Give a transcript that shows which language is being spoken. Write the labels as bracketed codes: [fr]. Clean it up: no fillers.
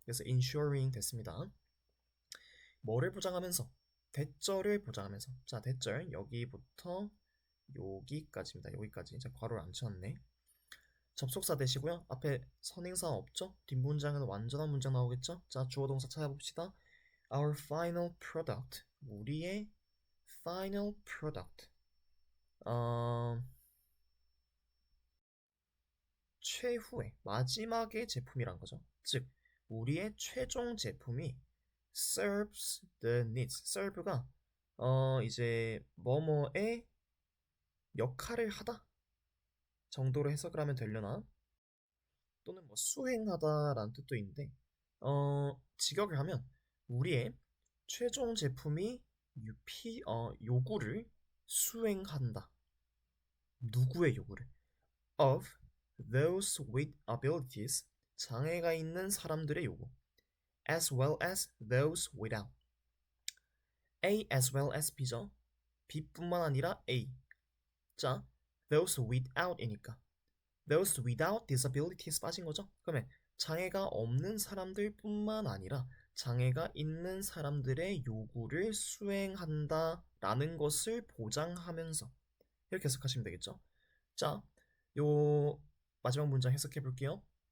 [ko] 그래서 ensuring 됐습니다. 뭐를 보장하면서? 대절을 보장하면서. 자, 대절 여기부터 여기까지입니다. 여기까지. 자, 괄호를 안 쳐놨네. 접속사 되시고요. 앞에 선행사 없죠? 뒷문장은 완전한 문장 나오겠죠? 자, 주어 동사 찾아봅시다. [en] Our final product. [ko] 우리의 final product. 최후의 마지막의 제품이란 거죠. 즉 우리의 최종 제품이 serves the needs. serve가 이제 뭐뭐의 역할을 하다 정도로 해석을 하면 되려나? 또는 뭐 수행하다라는 뜻도 있는데 직역을 하면 우리의 최종 제품이 요구를 수행한다. 누구의 요구를? [en] Of those with abilities, 장애가 있는 사람들의 요구. As well as those without. [ko] A as well as B 죠. B뿐만 아니라 A. 자, those without이니까 those without disabilities 빠진 거죠. 그러면 장애가 없는 사람들뿐만 아니라 장애가 있는 사람들의 요구를 수행한다라는 것을 보장하면서 이렇게 해석하시면 되겠죠. 자, 요 마지막 문장 해석해 볼게요.